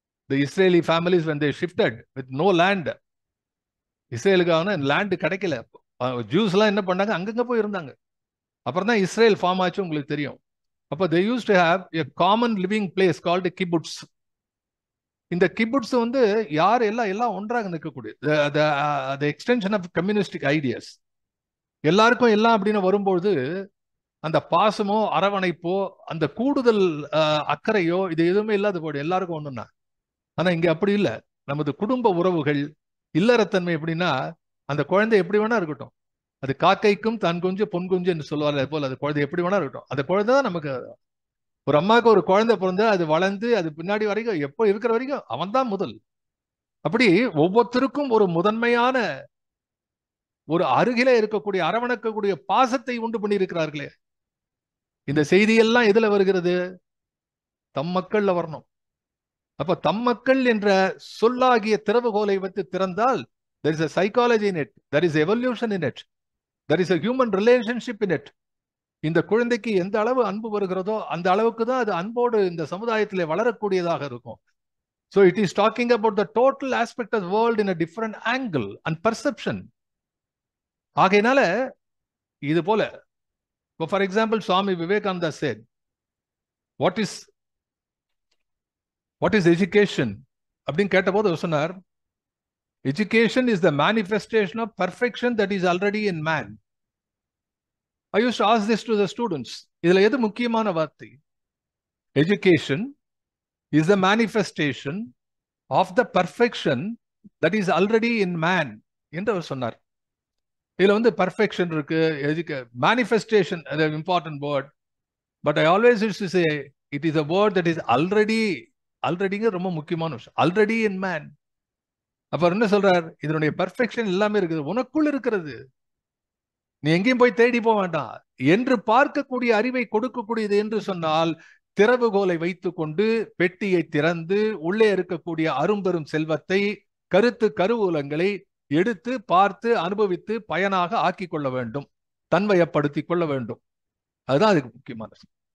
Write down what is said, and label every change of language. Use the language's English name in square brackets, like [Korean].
[English] The Israeli families when they shifted with no land, [Tamil] இஸ்ரேலுக்கான land கிடைக்கல. ஜூஸ்லாம் என்ன பண்ணாங்க, அங்கங்க போய் இருந்தாங்க. அப்புறம் தான் இஸ்ரேல் ஃபார்ம் ஆச்சு, உங்களுக்கு தெரியும். அப்போ [English] they used to have a common living place called kibbutz. [Tamil] இந்த கிபுட்ஸ் யார் எல்லாம் ஒன்றாக நிற்கக்கூடிய [English] the extension of communistic ideas. [Tamil] எல்லாருக்கும் எல்லாம் அப்படின்னு வரும்போது அந்த பாசமோ அரவணைப்போ அந்த கூடுதல் அக்கறையோ இது எதுவுமே இல்லாத போடு, எல்லாருக்கும் ஒண்ணுன்னா. ஆனா இங்க அப்படி இல்லை. நமது குடும்ப உறவுகள், இல்லறத்தன்மை எப்படின்னா, அந்த குழந்தை எப்படி வேணா இருக்கட்டும், அது காக்கைக்கும் தான் குஞ்சு பொன் குஞ்சு என்று சொல்லுவாங்க போல, அது குழந்தை எப்படி வேணா இருக்கட்டும், அந்த குழந்தை தான் நமக்கு. ஒரு அம்மாவுக்கு ஒரு குழந்தை பிறந்து அது வளர்ந்து அது பின்னாடி வரைக்கும் எப்போ இருக்கிற வரைக்கும் அவன் தான் முதல். அப்படி ஒவ்வொருத்தருக்கும் ஒரு முதன்மையான ஒரு அருகிலே இருக்கக்கூடிய அரவணைக்கக்கூடிய பாசத்தை உண்டு பண்ணி இருக்கிறார்களே. இந்த செய்தியெல்லாம் எதுல வருகிறது? தம் மக்கள்ல வரணும். அப்ப தம் மக்கள் என்ற சொல்லாகிய திறவுகோலை வைத்து திறந்தால் [English] there is a psychology in it, there is evolution in it, there is a human relationship in it. [Tamil] இந்த குழந்தைக்கு எந்த அளவு அன்பு வருகிறதோ அந்த அளவுக்கு தான் அது அன்போடு இந்த சமுதாயத்திலே வளரக்கூடியதாக இருக்கும். [English] So it is talking about the total aspect of the world in a different angle and perception. [Tamil] ஆகையினால இது போல, [English] for example, Swami Vivekananda said, what is education [Tamil] அப்படின்னு கேட்டபோது சொன்னார், [English] education is the manifestation of perfection that is already in man. I used to ask this to the students. [Tamil] இதுல எது முக்கியமான வார்த்தை? [English] Education is the manifestation of the perfection that is already in man [Tamil] என்று அவர் சொன்னார். இதுல [English] perfection இருக்கு, manifestation is an important word, but I always used to say it is a word that is already [Tamil] ரொம்ப முக்கியமான விஷயம். [English] Already in man. [Tamil] அப்ப என்ன சொல்றார்? இதனுடைய பெர்ஃபெக்ஷன் எல்லாமே இருக்குது, உனக்குள் இருக்கிறது, நீ எங்கேயும் போய் தேடி போக வேண்டாம் என்று பார்க்கக்கூடிய அறிவை கொடுக்கக்கூடியது என்று சொன்னால், திறவுகோலை வைத்துக் கொண்டு பெட்டியை திறந்து உள்ளே இருக்கக்கூடிய அரும்பெரும் செல்வத்தை, கருவூலங்களை எடுத்து பார்த்து அனுபவித்து பயனாக ஆக்கி கொள்ள வேண்டும், தன்வயப்படுத்திக் கொள்ள வேண்டும். அதுதான் அதுக்கு முக்கியமானது.